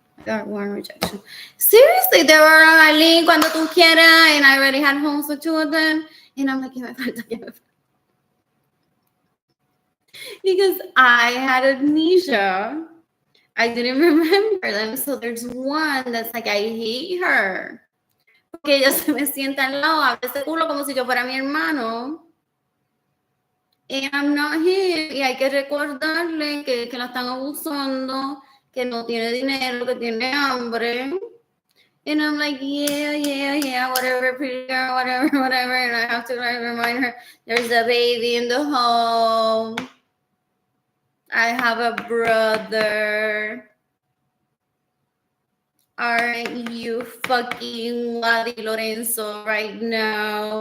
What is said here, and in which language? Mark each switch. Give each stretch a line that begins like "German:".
English: I got one rejection. Seriously, they were on my link
Spanish: cuando tú quieras,
English: and I already had homes with 2 of them. And I'm like,
Spanish: ¿qué me falta? ¿Qué me falta?
English: Because I had amnesia. I didn't remember them. So there's one that's like, I hate her.
Spanish: Porque ella se me sienta al lado, abre ese culo como si yo fuera mi hermano.
English: And I'm not him.
Spanish: Y hay que recordarle que la están abusando, que no tiene dinero, que tiene hambre.
English: And I'm like, yeah, whatever, pretty girl, whatever. And I have to like remind her, there's a baby in the home. I have a brother. Aren't you fucking Wadi Lorenzo right now?